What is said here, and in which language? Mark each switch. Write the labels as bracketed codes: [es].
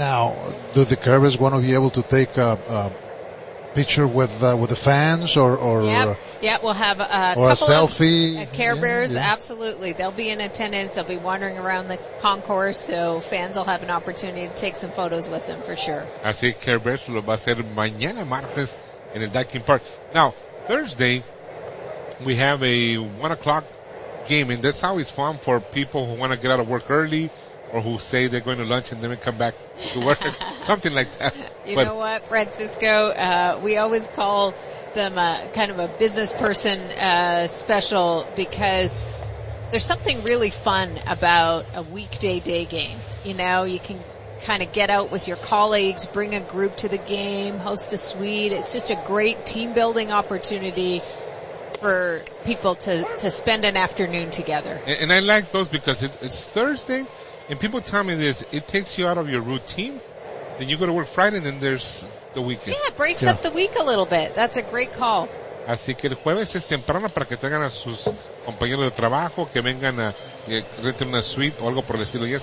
[en] Now, do the Care Bears want to be able to take a picture with the fans or yeah, we'll have a selfie. Care Bears, yeah. Absolutely. They'll be in attendance. They'll be wandering around the concourse, so fans will have an opportunity to take some photos with them for sure. [es] Así que Care Bears lo va a hacer mañana martes en el Daikin Park. [en] Now, Thursday, we have a 1 o'clock game, and that's always fun for people who want to get out of work early, or who say they're going to lunch and then come back to work, something like that. You know what, Francisco? We always call them kind of a business person special because there's something really fun about a weekday day game. You know, you can kind of get out with your colleagues, bring a group to the game, host a suite. It's just a great team-building opportunity for people to spend an afternoon together. And I like those because it's Thursday. And people tell me this, it takes you out of your routine, then you go to work Friday, and then there's the weekend. Yeah, it breaks up the week a little bit. That's a great call. [es] Así que el jueves es temprano para que tengan a sus compañeros de trabajo, que vengan a rentar una suite o algo por el estilo.